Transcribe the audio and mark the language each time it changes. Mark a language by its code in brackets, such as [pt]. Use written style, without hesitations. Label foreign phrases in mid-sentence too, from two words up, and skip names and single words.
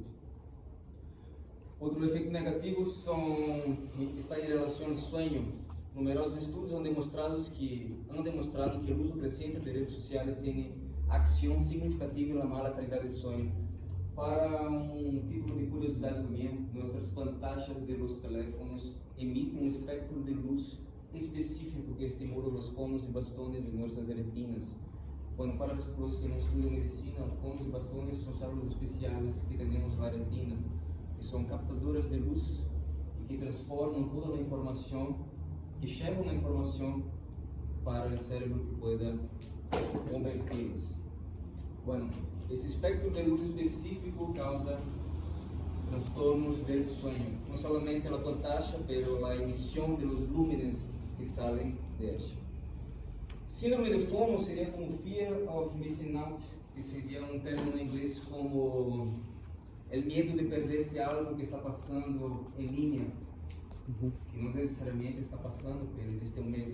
[pt] Outro efeito negativo está em relação ao sonho. Numerosos estudos han demonstrado que o uso crescente de redes sociais tem ação significativa na mala qualidade de sonho. Para um título de curiosidade também, nossas [es] pantallas de los teléfonos [pt] emitem um espectro de luz específico que estimula os conos e bastões de nossas retinas. Bueno, para os que não estudam medicina, conos e bastões são células especiais que temos na retina, que são captadoras de luz e que transformam toda a informação, que chegam a informação para o cérebro que pueda converti-las. Bueno, esse espectro de luz específico causa transtornos [es] del sueño, [pt] não somente a pantalla, pero a emissão [es] de los lúmenes [pt] que saem [es] de ella. [pt] Síndrome de FOMO seria como [en] Fear of Missing Out, [pt] que seria um termo em inglês como o medo de perder-se algo que está passando em linha, que não necessariamente está passando, mas existe um medo.